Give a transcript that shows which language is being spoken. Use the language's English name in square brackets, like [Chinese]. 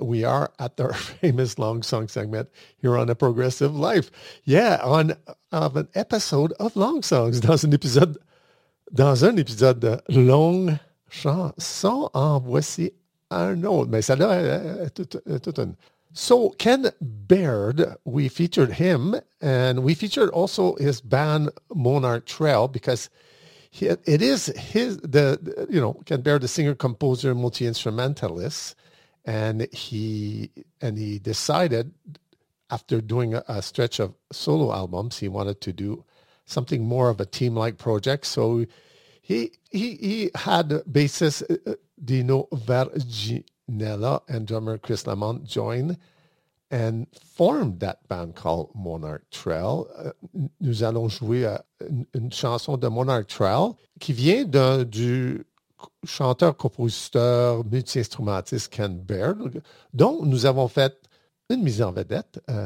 [English] We are at our famous long song segment here on A Progressive Life. Yeah, on an episode of long songs. [French] Dans un épisode de long chanson, en voici un autre, mais ça là, tout un. [English] So, Ken Baird, we featured him, and we featured also his band Monarch Trail, because Ken Baird, the singer, composer, multi-instrumentalist, and he decided, after doing a stretch of solo albums, he wanted to do something more of a team-like project, so he had bassist Dino Verginella and drummer Chris Lamont join and form that band called Monarch Trail. [French] Nous allons jouer une chanson de Monarch Trail qui vient du chanteur, compositeur, multi-instrumentiste Ken Baird, dont nous avons fait une mise en vedette.